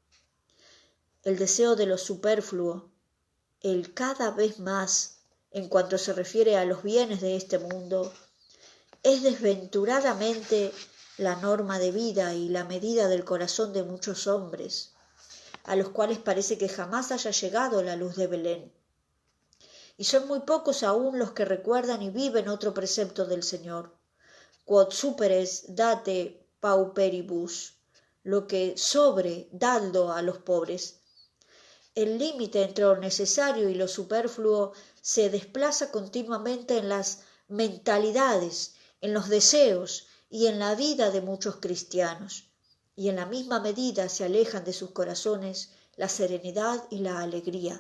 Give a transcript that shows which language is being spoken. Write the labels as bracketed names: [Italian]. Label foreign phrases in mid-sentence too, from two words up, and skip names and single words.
[Spanish] El deseo de lo superfluo, el cada vez más, en cuanto se refiere a los bienes de este mundo, es desventuradamente la norma de vida y la medida del corazón de muchos hombres, a los cuales parece que jamás haya llegado la luz de Belén. Y son muy pocos aún los que recuerdan y viven otro precepto del Señor: [Latin] quod superes date pauperibus, [Spanish] lo que sobre, dadlo a los pobres. El límite entre lo necesario y lo superfluo se desplaza continuamente en las mentalidades, en los deseos y en la vida de muchos cristianos, y en la misma medida se alejan de sus corazones la serenidad y la alegría.